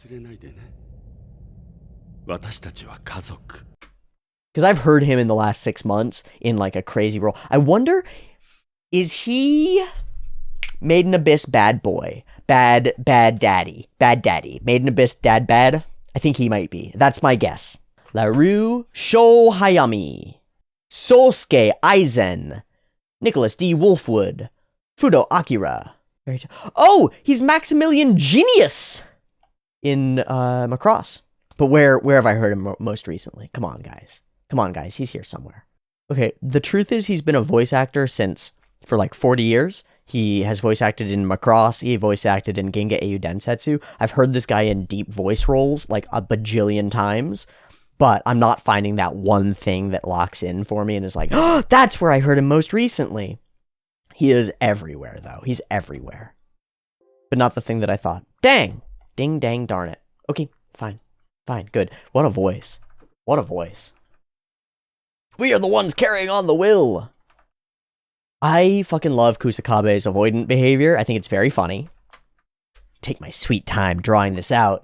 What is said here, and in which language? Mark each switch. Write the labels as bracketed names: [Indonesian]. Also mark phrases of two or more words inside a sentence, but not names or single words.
[English] Because I've heard him in the last 6 months in like a crazy role. I wonder, is he Made in Abyss bad boy? Bad daddy? Made in Abyss dad bad? I think he might be. That's my guess. Larue Sho Hayami. Sosuke Aizen. Nicholas D. Wolfwood. Fudo Akira. Oh, he's Maximilian Genius in Macross. But where have I heard him most recently? Come on, guys. He's here somewhere. Okay, the truth is he's been a voice actor for like 40 years. He has voice acted in Macross. He voice acted in Genga Eiyu Densetsu. I've heard this guy in deep voice roles like a bajillion times, but I'm not finding that one thing that locks in for me and is like, oh, that's where I heard him most recently. He is everywhere, though. He's everywhere. But not the thing that I thought. Dang! Ding, dang, darn it. Okay, fine, good. What a voice. We are the ones carrying on the will. I fucking love Kusakabe's avoidant behavior. I think it's very funny. Take my sweet time drawing this out.